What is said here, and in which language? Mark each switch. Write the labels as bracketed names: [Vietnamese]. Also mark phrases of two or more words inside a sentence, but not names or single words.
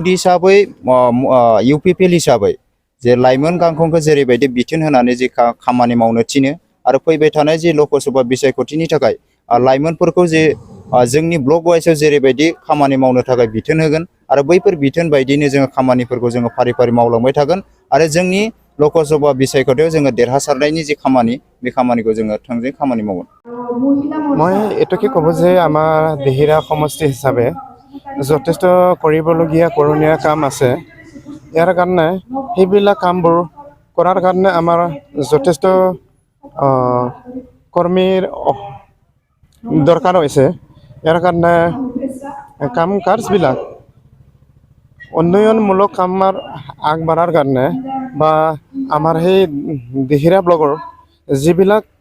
[Bodo] हिसाबै इउपिपिएल हिसाबै जे लाइमोन गांखंखौ जेरैबायदि बिथोन होनानै जि खामानि मावनो थिनो आरो फैबाय थानाय जि लकसभा बिसायख'थिनि थाखाय लाइमोनफोरखौ जे जोंनि [English] block wiseআৱ [Bodo] जेरैबायदि खामानि मावनो थाखाय बिथोन होगोन आरो बैफोर बिथोन बायदिनो जोङो खामानिफोरखौ जोङो फारि फारि मावलांबाय थागोन आरो जोंनि लकसभा बिसायख'थियाव जोङो देरहासारनायनि जि खामानि बे खामानिखौ जोङो थोंजों खामानि मावगोन [Assamese] মই এইটোকে ক'ব যে আমাৰ দেহিৰা সমষ্টি হিচাপে যথেষ্ট কৰিবলগীয়া কৰণীয় কাম আছে ইয়াৰ কাৰণে সেইবিলাক কামবোৰ কৰাৰ কাৰণে আমাৰ যথেষ্ট কৰ্মীৰ দৰকাৰ হৈছে ইয়াৰ কাৰণে কাম কাজবিলাক উন্নয়নমূলক কামৰ আগবঢ়াৰ কাৰণে বা আমাৰ সেই দেহিৰা ব্লকৰ যিবিলাক